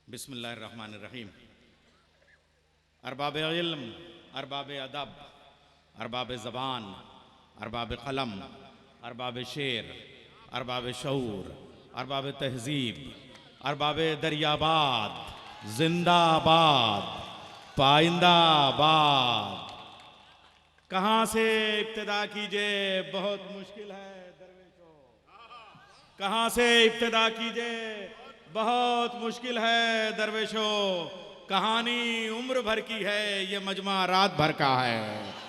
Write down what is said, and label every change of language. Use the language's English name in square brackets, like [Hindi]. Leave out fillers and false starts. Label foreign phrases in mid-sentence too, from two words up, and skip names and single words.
[Arabic] بسم اللہ الرحمن الرحیم۔ [Urdu] ارباب علم، ارباب ادب، ارباب زبان، ارباب قلم، ارباب شعر، ارباب شعور، ارباب تہذیب، ارباب دریاباد، زندہ آباد، پائندہ آباد۔ کہاں سے ابتدا کیجئے بہت مشکل ہے درویشو، کہاں سے ابتدا کیجئے بہت مشکل ہے درویشو، کہانی عمر بھر کی ہے، یہ مجمع رات بھر کا ہے۔